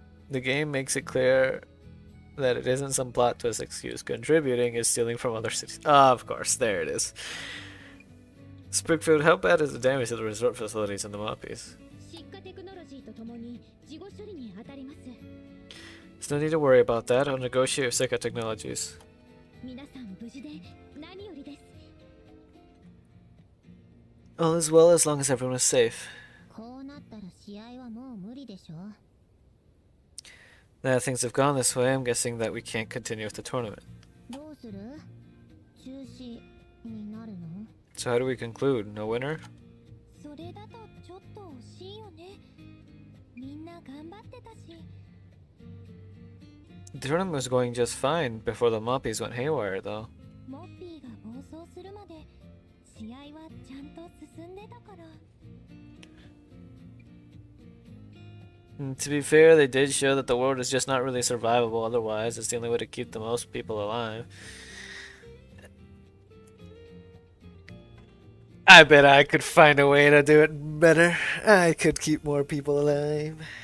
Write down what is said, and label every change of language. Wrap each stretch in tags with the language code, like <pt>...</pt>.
<en>The game makes it clear that it isn't some plot twist excuse. Contributing is stealing from other cities. Ah, of course, there it is. Springfield, how bad is the damage to the resort facilities in the Mappies?</en> <ja>失火テクノロジーとともに事後処理に当たります。</ja> <en>There's no need to worry about that. I'll negotiate with Sega Technologies.</en> <ja>皆さん無事で何よりです。</ja> <en>All is well as long as everyone is safe.</en> <ja>こうなったら試合はもう無理でしょ。</ja> <en>Now that things have gone this way, I'm guessing that we can't continue with the tournament.</en> <ja>どうする？中止になるの？</ja> <en>So how do we conclude? No winner?</en> <ja>それだとちょっと惜しいよね。みんな頑張ってたし。</ja> <en>The tournament was going just fine before the Mappies went haywire, though.</en> <ja>モッピーが暴走するまで試合はちゃんと進んでたから。</ja> <en>To be fair, they did show that the world is just not really survivable otherwise. It's the only way to keep the most people alive. I bet I could find a way to do it better. I could keep more people alive.</en>